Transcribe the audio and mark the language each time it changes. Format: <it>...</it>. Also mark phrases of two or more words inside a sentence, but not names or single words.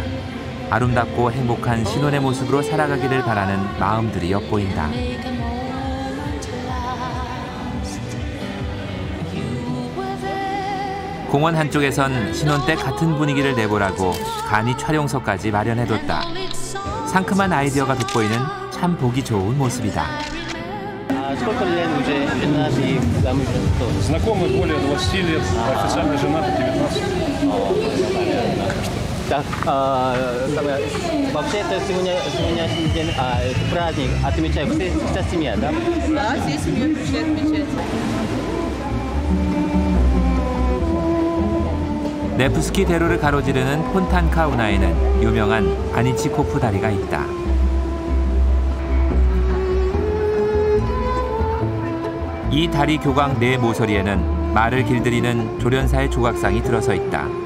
<ko>아름답고 행복한 신혼의 모습으로 살아가기를 바라는 마음들이 엿보인다. 공원 한쪽에선 신혼 때 같은 분위기를 내보라고 간이 촬영석까지 마련해뒀다. 상큼한 아이디어가 돋보이는 참 보기 좋은 모습이다.</ko> <ru>Сколько лет уже жена и замуж? Знакомы более 20 лет, официально женаты 19. Так, вообще это сегодняшний день, это праздник, отмечают вся семья, да? Да, всей семьей пришли отмечать.</ru> <ko>네프스키 대로를 가로지르는 폰탄카 운하에는 유명한 바니치코프 다리가 있다. 이 다리 교각 네 모서리에는 말을 길들이는 조련사의 조각상이 들어서 있다.</ko>